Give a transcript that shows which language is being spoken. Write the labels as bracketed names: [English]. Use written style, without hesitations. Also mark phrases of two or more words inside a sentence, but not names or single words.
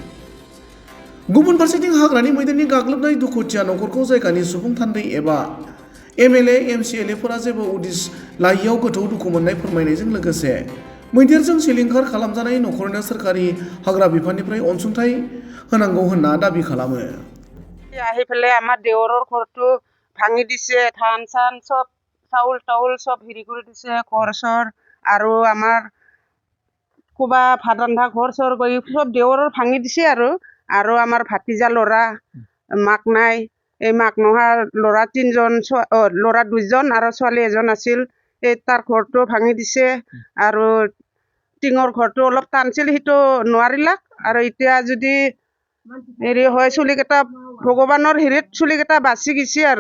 [Bodo] गुबुन फारसेथिं हाग्रानि मैदेरनि गाग्लोबनाय दुखुथिया न'खरखौ जायगानि सुबुं थान्दै एबा एमएलए, एमसिएलएफोरा जेबो उदिस लायैयाव गोथौ दुखु मोननाय फोरमायनायजों लोगोसे मैदेरजों सिलिंखार खालामजानाय न'खरनो सोरखारि हाग्रा बिफाननिफ्राय अनसुंथाइ होनांगौ होनना दाबि खालामो। [Assamese] আহি পেলাই আমাৰ দেৱৰৰ ঘৰটো ভাঙি দিছে, ধান চান চব চাউল তাউল চব হেৰি কৰি দিছে, ঘৰ চৰ আৰু আমাৰ ক'বা ভাত ৰন্ধা ঘৰ চৰ গৈ চব দেৱৰৰ ভাঙি দিছে আৰু আমাৰ ভাতিজা ল'ৰা মাক নাই, এই মাক নোহোৱা ল'ৰা 3জন, ল'ৰা 2জন আৰু ছোৱালী এজন আছিল, এই তাৰ ঘৰটো ভাঙি দিছে আৰু টিঙৰ ঘৰটো অলপ টানছিল, সেইটো নোৱাৰিলাক আৰু এতিয়া যদি হেৰি হয় চুলিকেইটা ভগৱানৰ হেৰিত চুলিকেইটা বাচি গৈছে আৰু